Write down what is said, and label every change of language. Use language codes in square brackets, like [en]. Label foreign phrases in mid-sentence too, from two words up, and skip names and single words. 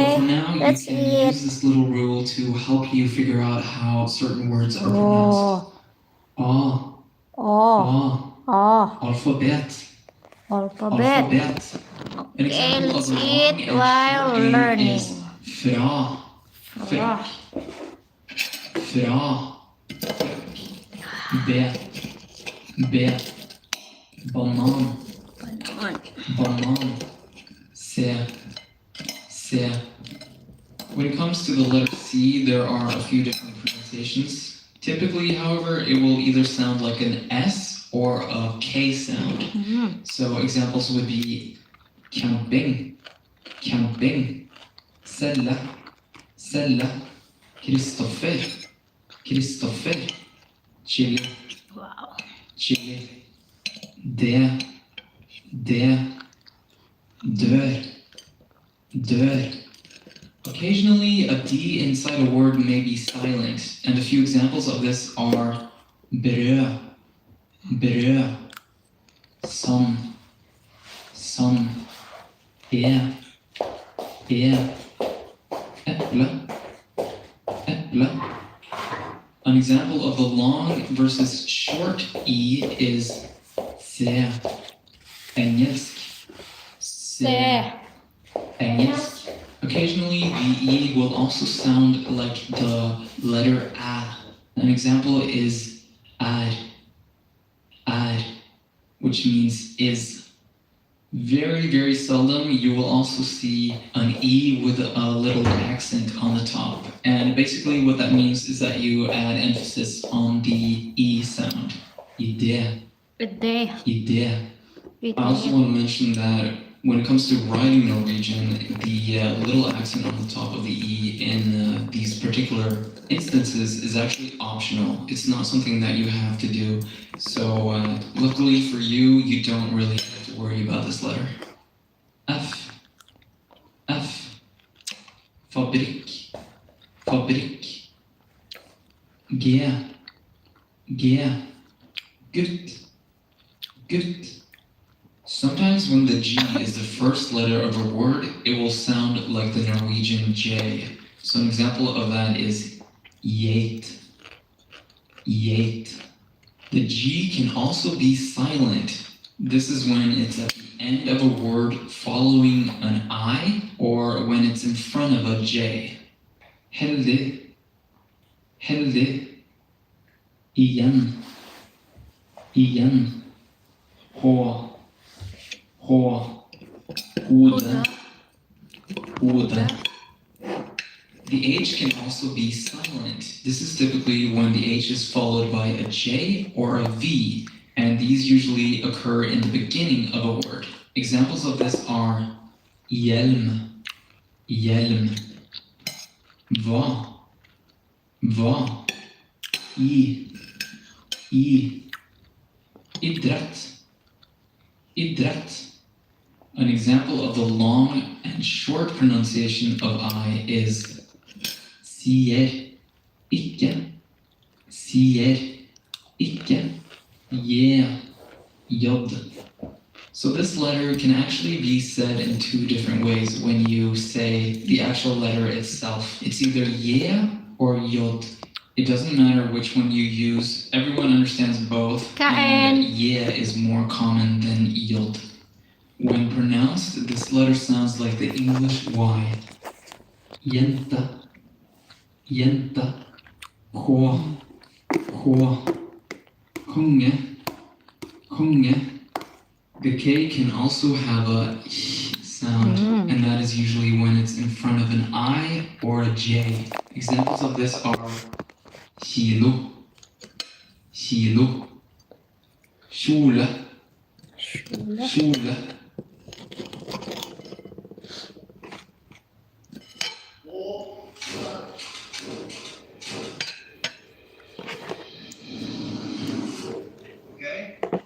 [en] But for now, you that's can it. use this little rule to help you figure out how certain words are pronounced. A, alphabet. Alphabet. An Okay, example let's of a long eat and while short name learning. is fra. Fra. Fra. B. Banan. Banan. C. When it comes to the letter C, there are a few different pronunciations. Typically, however, it will either sound like an S or a K sound. So examples would be camping, camping, [no] celle, celle, [en] Kristoffer, Kristoffer, chili, Wow. chili, [no] det, dør, dør. [en] Occasionally, a D inside a word may be silent, and a few examples of this are [no] brød, brød, som, eple, eple. [en] An example of the long versus short E is [no] se, engelsk, [en] Se. engelsk. Occasionally, the E will also sound like the letter A. An example is er, which means is. Very, very seldom you will also see an E with a little accent on the top. And basically what that means is that you add emphasis on the E sound. Idé, Ide. idé. I Ide. also want to mention that when it comes to writing Norwegian, the little accent on the top of the E in these particular instances is actually optional. It's not something that you have to do. So luckily for you, you don't really have to worry about this letter. F, [no] fabrikk, fabrikk. [en] G, [no] gutt, gutt. [en] Sometimes when the G is the first letter of a word, it will sound like the Norwegian J. So an example of that is [no] geit, geit. [en] The G can also be silent. This is when it's at the end of a word following an I, or when it's in front of a J. [no] Heldig, heldig. Igjen, igjen. [en] H, [no] hode, hode. [en] The H can also be silent. This is typically when the H is followed by a J or a V, and these usually occur in the beginning of a word. Examples of this are [no] hjelm, hjelm, hva, idrett, idrett. [en] An example of the long and short pronunciation of I is [no] sier, ikke, jod. [en] So this letter can actually be said in two different ways when you say the actual letter itself. It's either or yod. It doesn't matter which one you use. Everyone understands both. Kain. And is more common than yod. When pronounced, this letter sounds like the English Y. [no] Jenta, jenta, [en] K, [no] konge, konge. [en] The K can also have a sound, and that is usually when it's in front of an I or a J. Examples of this are [no] kilo, kilo, kjole, kjole. [en] Okay?